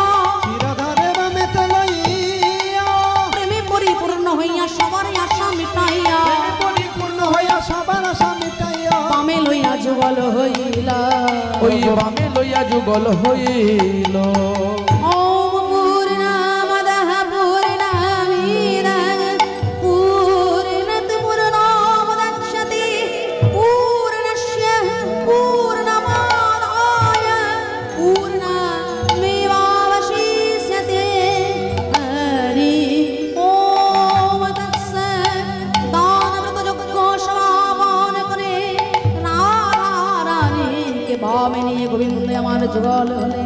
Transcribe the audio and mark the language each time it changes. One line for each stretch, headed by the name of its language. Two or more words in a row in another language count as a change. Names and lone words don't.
Bangla: রাধারে বামেতে লইয়া, প্রেমে পরিপূর্ণ হইয়া সবার আশা মিটাইয়া, পরিপূর্ণ হইয়া সবার আশা মিটাইয়া, বামে লইয়া যুগল হইলা, ওই বামে লইয়া যুগল হইল।
Sanskrit: ॐ पूर्णमदः पूर्णमिदं पूर्णात् पूर्णमुदच्यते पूर्णस्य पूर्णमादाय पूर्णमेवावशिष्यते। हरि ॐ तत्सत्।
Bangla: দানব্রত যজ্ঞ সমাপন করে রাধারানীকে বামে নিয়ে গোবিন্দ আমার যুগল হলেন।